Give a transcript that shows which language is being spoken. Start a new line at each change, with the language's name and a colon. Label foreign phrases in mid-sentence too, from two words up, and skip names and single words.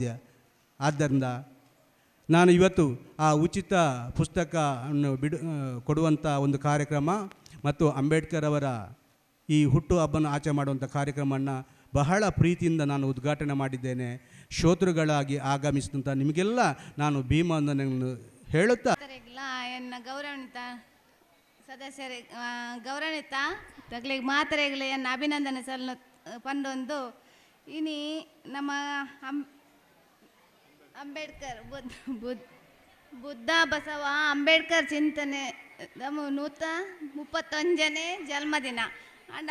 Kannada: ಆದ್ದರಿಂದ ನಾನು ಇವತ್ತು ಆ ಉಚಿತ ಪುಸ್ತಕವನ್ನು ಕೊಡುವಂಥ ಒಂದು ಕಾರ್ಯಕ್ರಮ ಮತ್ತು ಅಂಬೇಡ್ಕರ್ ಅವರ ಈ ಹುಟ್ಟು ಹಬ್ಬನ ಆಚರಣೆ ಮಾಡುವಂಥ ಕಾರ್ಯಕ್ರಮವನ್ನು ಬಹಳ ಪ್ರೀತಿಯಿಂದ ನಾನು ಉದ್ಘಾಟನೆ ಮಾಡಿದ್ದೇನೆ. ಶ್ರೋತೃಗಳಾಗಿ ಆಗಮಿಸಿದಂಥ ನಿಮಗೆಲ್ಲ ನಾನು ಭೀಮವನ್ನು ಹೇಳುತ್ತಾ
Tulu: ಎನ್ನ ಗೌರವಾನ್ವಿತ ಸದಸ್ಯರೇ, ಗೌರವಾನ್ವಿತ ತಗಲಿಗೆ ಮಾತರೆಗಳ ಎನ್ನ ಅಭಿನಂದನೆ ಸಲ್ಲ ಪಂಡೊಂದು ಇನಿ ನಮ್ಮ ಅಂಬೇಡ್ಕರ್ ಬುದ್ಧ ಬಸವ ಅಂಬೇಡ್ಕರ್ ಚಿಂತನೆ ನಮ್ಮ 131ನೇ ಜನ್ಮದಿನ ಅಂಡ